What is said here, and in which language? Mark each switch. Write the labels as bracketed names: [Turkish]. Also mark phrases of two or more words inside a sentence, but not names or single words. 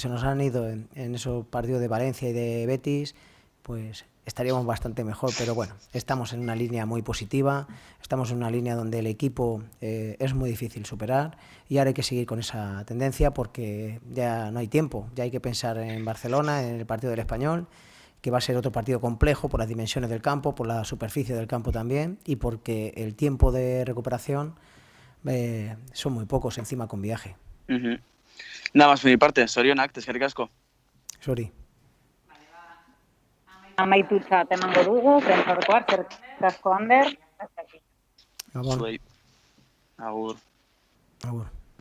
[Spanish] se nos han ido en esos partidos de Valencia y de Betis, pues estaríamos bastante mejor, pero bueno, estamos en una línea muy positiva, estamos en una línea donde el equipo es muy difícil superar y ahora hay que seguir con esa tendencia porque ya no hay tiempo, ya hay que pensar en Barcelona, en el partido del Español, que va a ser otro partido complejo por las dimensiones del campo, por la superficie del campo también y porque el tiempo de recuperación son muy pocos encima con viaje. Uh-huh. Nada más por mi parte, [Basque] Sorionak, eskerrik asko. Sorry. Amaitutza temango dugu, prentsaurrekoak, eskerrik asko, Ander. Agur. Agur. Agur.